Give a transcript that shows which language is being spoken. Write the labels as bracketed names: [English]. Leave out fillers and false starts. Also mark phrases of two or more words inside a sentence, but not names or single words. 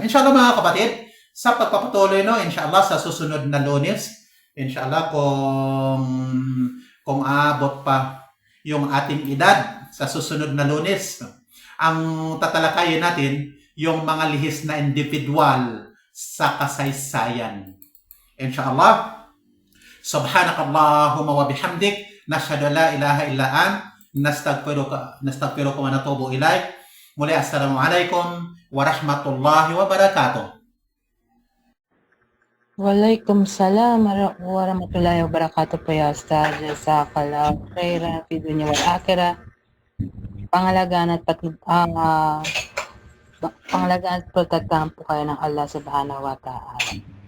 [Filipino] Inshallah mga kapatid, sa pagpapatuloy, inshallah sa susunod na Lunes, inshallah kung aabot pa yung ating edad sa susunod na Lunes, ang tatalakayin natin yung mga lihis na individual sa kasaysayan. [Arabic] إن شاء الله، سبحانك اللهم وبحمدك، نشهد لا إله إلا نستغفرك ونتوب إليك. Muli, السلام عليكم ورحمة الله وبركاته. وعليكم السلام ورحمة الله وبركاته po ya Ustaz. جزاك الله خيرا في الدنيا والآخرة. [Filipino] Pangalagaan at pagtagtahan po kayo ng [Arabic] الله سبحانه وتعالى.